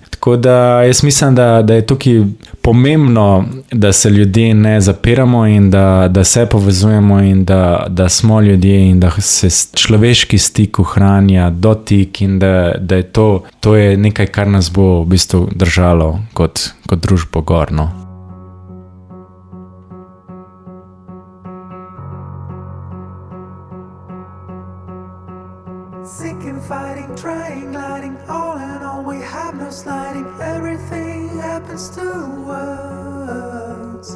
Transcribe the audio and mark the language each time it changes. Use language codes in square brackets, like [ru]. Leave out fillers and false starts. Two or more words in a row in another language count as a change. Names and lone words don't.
[sl] Tako da jaz mislim, da je tukaj pomembno, da se ljudje ne zapiramo in da se povezujemo in da smo ljudje in da se človeški stik ohranja, dotik in da je to je nekaj, kar nas bo v bistvu držalo kot družbo gorno. [en] Sick and fighting, trying, gliding, all in all we have no sliding. Everything happens to us.